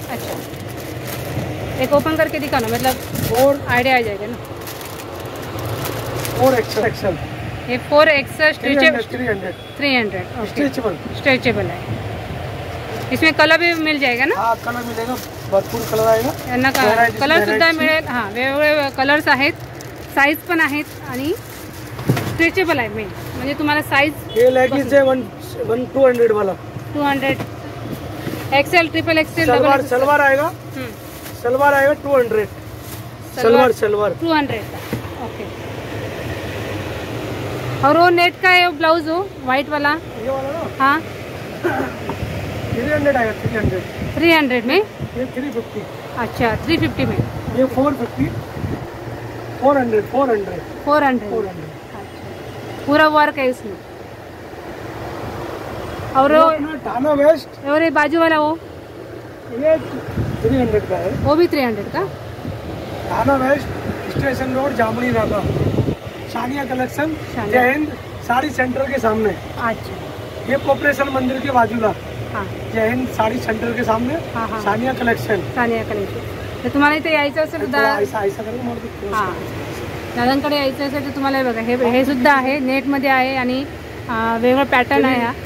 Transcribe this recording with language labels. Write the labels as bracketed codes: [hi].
[hi] अच्छा एक ओपन करके दिखाना, मतलब 4 आइडिया आ जाएगा ना। 4 एक्सेल ये 4 एक्सेल 300 300 स्ट्रेचेबल। स्ट्रेचेबल है। इसमें कलर भी मिल जाएगा ना? हाँ कलर मिलेगा, भरपूर कलर आएगा। [mr] यांना कलर सुद्धा मिळेल। हां वेगवेगळे कलर्स आहेत, साईज पण आहेत आणि स्ट्रेचेबल आहे मेन, म्हणजे तुम्हाला साईज। [hi] ये लेगिंग्स है 200 वाला, 200 Excel, triple XL, salwar double salwar आएगा, सलवार आएगा 200 सलवार 200 का। ओके। और वो नेट का है ब्लाउज, हो वाइट वाला, ये वाला ना। हाँ 300 आएगा, 300 में। ये 350। अच्छा 350 में। ये 450 400 400 पूरा वर्क है इसमें। और टाना वेस्ट और ये बाजू वाला वो ये 300 का है, वो भी 300 का। टाना वेस्ट स्टेशन रोड जामुनी नाका, सानिया कलेक्शन, सानिया। जय हिंद साड़ी सेंटर के सामने। अच्छा ये कोऑपरेशन मंदिर के बाजूला, हाँ जय हिंद साड़ी सेंटर के सामने, हाँ हाँ सानिया कलेक्शन। सानिया कलेक्शन। [mr] तर तुम्हाला इथे यायचं असेल थोडा सुद्धा, [hi] ऐसा ऐसा करून मार दो। [mr] हां दादांकडे यायचं असेल तर तुम्हाला हे बघा, हे सुद्धा आहे, नेटमध्ये आहे आणि वेगळा पॅटर्न आहे हा।